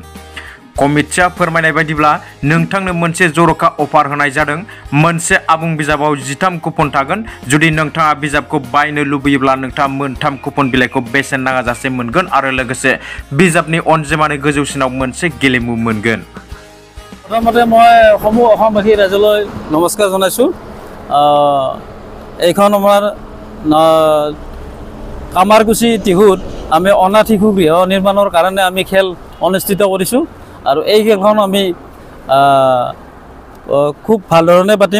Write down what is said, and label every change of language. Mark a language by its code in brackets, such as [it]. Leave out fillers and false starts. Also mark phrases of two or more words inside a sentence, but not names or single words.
[brx] कमिटिया फोरमायनाय बायदिब्ला नोंथांनो मोनसे जर'खा अफार होनाय जादों। मोनसे आबुं बिजाबाव 13 कुपन थागोन। जुदि नोंथाङा बिजाबखौ बायनो लुबैयोब्ला नोंथाङा मोनथाम कुपन बिलाइखौ बेसेन नाङाजासे मोनगोन आरो लोगोसे बिजाबनि अनजिमानि गोजौसिनाव मोनसे गेलेमु मोनगोन। [as] प्रथमते মই সমূহ অসমবাসী ৰাইজলৈ নমস্কাৰ জনাইছোঁ। এইখন আমাৰ কামাৰকুচি টিহুত আমি অনাথ শিশু গৃহ নিৰ্মাণৰ কাৰণে আমি খেল অনুষ্ঠিত কৰিছোঁ আৰু এই খেলখন আমি খুব ভাল ধৰণে পাতিম।